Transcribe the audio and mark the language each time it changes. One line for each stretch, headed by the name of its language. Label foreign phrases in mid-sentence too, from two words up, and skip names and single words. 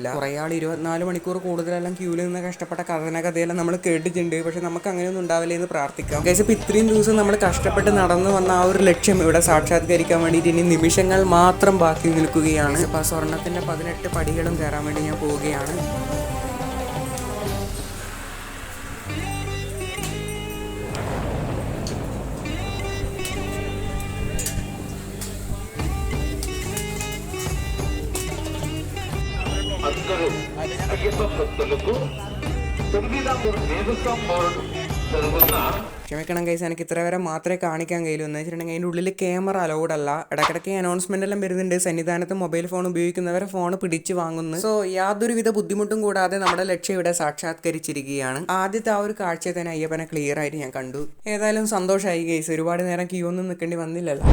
Malayalam: കുറേ ആൾ 24 മണിക്കൂർ കൂടുതലെല്ലാം ക്യൂവിൽ നിന്ന് കഷ്ടപ്പെട്ട കഥയെല്ലാം നമ്മൾ കേട്ടിട്ടുണ്ട്. പക്ഷെ നമുക്ക് അങ്ങനെയൊന്നും ഉണ്ടാവില്ല എന്ന് പ്രാർത്ഥിക്കാം. ഇപ്പോൾ ഇത്രയും ദിവസം നമ്മൾ കഷ്ടപ്പെട്ട് നടന്നു വന്ന ആ ഒരു ലക്ഷ്യം ഇവിടെ സാക്ഷാത്കരിക്കാൻ വേണ്ടിയിട്ട് ഇനി നിമിഷങ്ങൾ മാത്രം ബാക്കി നിൽക്കുകയാണ്. ഇപ്പോൾ സ്വർണ്ണത്തിൻ്റെ 18 പടികളും കയറാൻ വേണ്ടി ഞാൻ പോവുകയാണ്.
Telugu: అందరూ అయ్యప్ప భక్తులకు 9వ దేవస్వం బోర్డు జరుగుతున్న
Malayalam: ക്ഷമിക്കണം ഗൈസ്, എനിക്ക് ഇത്ര വരെ മാത്രമേ കാണിക്കാൻ കഴിയൂ. എന്ന് വെച്ചിട്ടുണ്ടെങ്കിൽ അതിൻ്റെ ഉള്ളിൽ
English: camera allowed
Malayalam: അല്ല. ഇടയ്ക്കിടയ്ക്ക് അനൗൺസ്മെന്റ് എല്ലാം വരുന്നുണ്ട്, സന്നിധാനത്ത്
English: mobile phone
Malayalam: ഉപയോഗിക്കുന്നവരെ ഫോൺ പിടിച്ചു വാങ്ങുന്നു. സോ യാതൊരുവിധ ബുദ്ധിമുട്ടും കൂടാതെ നമ്മുടെ ലക്ഷ്യം ഇവിടെ സാക്ഷാത്കരിച്ചിരിക്കുകയാണ്. ആദ്യത്തെ ആ ഒരു കാഴ്ചയെ തന്നെ അയ്യപ്പനെ ക്ലിയർ ആയിട്ട് ഞാൻ കണ്ടു. ഏതായാലും സന്തോഷമായി ഗൈസ്, ഒരുപാട് നേരം ക്യൂ ഒന്നും നിൽക്കേണ്ടി വന്നില്ലല്ലോ.